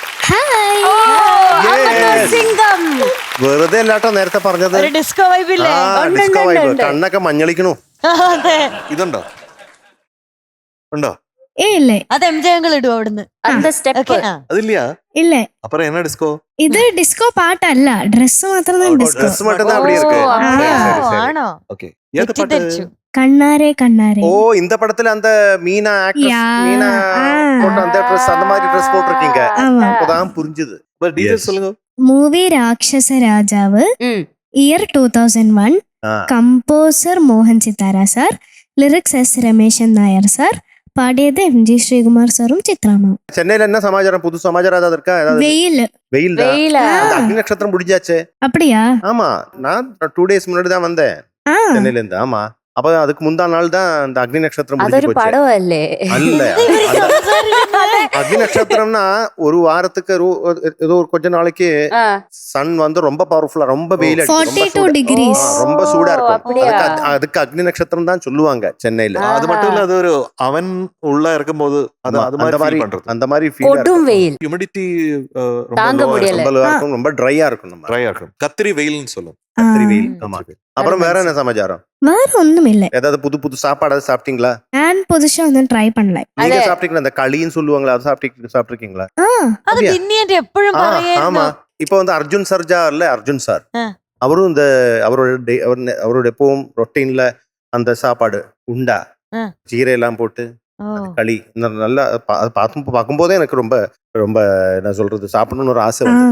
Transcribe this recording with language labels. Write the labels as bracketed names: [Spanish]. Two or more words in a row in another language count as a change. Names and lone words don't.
[Malayalam] വെറുതെ അല്ലാട്ടോ നേരത്തെ പറഞ്ഞത്. ഒരു ഡിസ്കോ വൈബ് ഇല്ലേ? ഡിസ്കോ വൈബ്. കണ്ണൊക്കെ മഞ്ഞളിക്കണു. ഇതുണ്ടോ? ഉണ്ടോ? ഇല്ലേ, അത് MJ അങ്കിൾ ഇടും അവിടുന്ന്. അതില്ല. ഇല്ല, അപ്പുറം എന്നാ ഡിസ്കോ? ഇത് ഡിസ്കോ പാട്ടല്ല, ഡ്രസ് മാത്രം ഡിസ്കോ. [Tamil] ഡ്രസ് மட்டும் அப்படி இருக்கு. [Malayalam] ആണോ? ഓക്കെ. ഏത് പാട്ട്? [Tamil] கண்ணாரே கண்ணாரே. ஓ, இந்த படத்துல அந்த மீனா ஆக்ட்ரஸ், மீனா போட்ட அந்த ட்ரெஸ், அந்த மாதிரி ட்ரெஸ் போட்டுருக்கீங்க. அப்பதான் புரிஞ்சுது. டீடைல்ஸ் சொல்லுங்க. [Malayalam] മൂവി രാക്ഷസ രാജാവ്, ഇയർ 2001, കമ്പോസർ മോഹൻ സിതാര സാർ, ലിറിക്സ് S രമേശൻ നായർ സാർ, പാടിയത് MG ശ്രീകുമാർ സാറും ചിത്രാമാവും. [Tamil] சென்னையில என்ன சமாச்சாரம்? புது சமாச்சாரம் ஏதாவது இருக்கா? ஏதாவது வெயில் வெயில் தான். அந்த அக்னி நட்சத்திரம் முடிஞ்சாச்சே. அப்படியா? ஆமா, நான் 2 days முன்னாடி தான் வந்தேன் சென்னையில இருந்து. ஆமா, அப்ப அதுக்கு முந்தா நாள் தான் இந்த அக்னி நட்சத்திரம் முடிஞ்சு [Malayalam] അതൊരു [Tamil] போச்சு. [Malayalam] പടമല്ലേ? [Tamil] அல்ல, அக்னி நட்சத்திரம்னா ஒரு வாரத்துக்கு ஏதோ ஒரு கொஞ்ச நாளைக்கு சன் வந்து ரொம்ப பவர்ஃபுல்லா, ரொம்ப வெயில் அடிக்கும், 42 degrees. ரொம்ப சூடா இருக்கும். அப்படியா? அதுக்கு அக்னி நட்சத்திரம் தான் சொல்லுவாங்க சென்னையில. அது மட்டும் இல்ல, அது ஒரு அவன் உள்ள இருக்கும்போது அது அது மாதிரி பண்றது. அந்த மாதிரி ஃபீல் [Malayalam] കൊടും വെയിൽ [Tamil] ஹியூமிடிட்டி தாங்க முடியல. ரொம்ப இருக்கும், ரொம்ப ட்ரையா இருக்கும். நம்ம ட்ரையா இருக்கும். கத்திரி வெயில்னு சொல்லும். கத்திரி வெயில். ஆமா. அப்புறம் வேற என்ன சமாச்சாரம்? வேற ஒண்ணும் இல்ல. ஏதாவது புது புது சாப்பாடு சாப்பிட்டீங்களா? நான் புதுசா ஒன்னும் ட்ரை பண்ணல. நீங்க சாப்பிட்டீங்களா? அந்த களின்னு சொல்லுவாங்களா, அது சாப்பிட்டிருக்கீங்களா? [Malayalam] അത് പിന്നീട് എപ്പോഴും [Tamil] ஆமா. இப்போ வந்து அர்ஜுன் சர்ஜா இல்ல, அர்ஜுன் சார் அவரும் இந்த அவரோட எப்பவும் ரொட்டீன்ல அந்த சாப்பாடு உண்டா, ஜீரை எல்லாம் போட்டு களி நல்லா பார்க்கும்போதே எனக்கு ரொம்ப ரொம்ப என்ன சொல்றது, சாப்பிடணும்னு ஒரு ஆசை வந்தது.